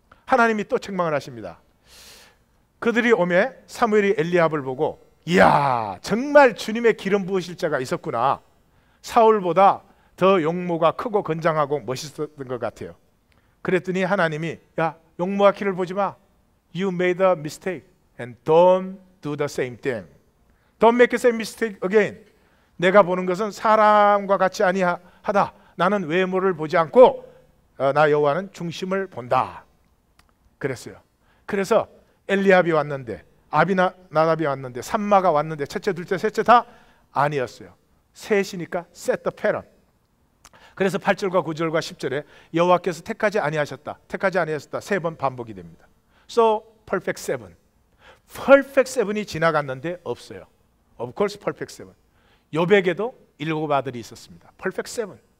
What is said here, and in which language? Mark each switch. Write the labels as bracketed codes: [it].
[ko] 하나님이 또 책망을 하십니다. 그들이 오매 사무엘이 엘리압을 보고 이야 정말 주님의 기름 부으실 자가 있었구나. 사울보다 더 용모가 크고 건장하고 멋있었던 것 같아요. 그랬더니 하나님이 야 용모와 키를 보지 마. [en] You made a mistake and don't do the same thing. Don't make the same mistake again. [ko] 내가 보는 것은 사람과 같이 아니하다. 나는 외모를 보지 않고 나 여호와는 중심을 본다. 그랬어요. 그래서 엘리압이 왔는데 아비나답이 왔는데 삼마가 왔는데 첫째 둘째 셋째 다 아니었어요. 셋이니까 [en] set the pattern. [ko] 그래서 8절과 9절과 10절에 여호와께서 택하지 아니하셨다 세 번 반복이 됩니다. [en] So perfect seven. perfect seven이 [ko] 지나갔는데 없어요. [en] Of course perfect seven. [ko] 욥에게도 7 아들이 있었습니다. [en] perfect seven.